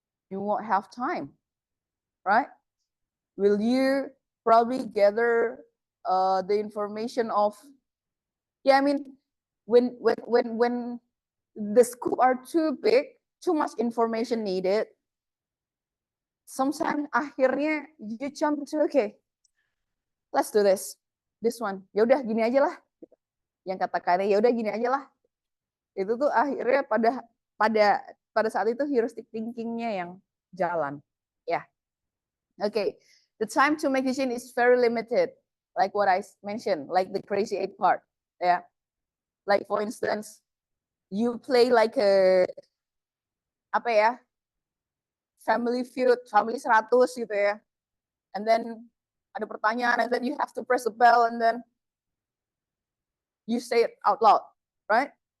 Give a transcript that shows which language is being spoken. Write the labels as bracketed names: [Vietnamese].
[English] You won't have time, right? Will you probably gather the information of, yeah, I mean, when the scope are too big, too much information needed, sometimes [Indonesian] akhirnya [English] you jump to, okay, let's do this one. [Indonesian] Ya udah gini aja lah. Yang kata-kata ya udah gini aja lah. Itu tuh akhirnya pada saat itu heuristic thinkingnya yang jalan. Ya. Okay. [English] The time to make decision is very limited. Like what I mentioned, like the Crazy 8 part. Yeah. Like for instance, you play like a [Indonesian] apa ya? [English] Family Feud, Family 100 [Indonesian] gitu ya. [English] And then [Indonesian] ada pertanyaan, [English] and then you have to press the bell, and then you say it out loud, right?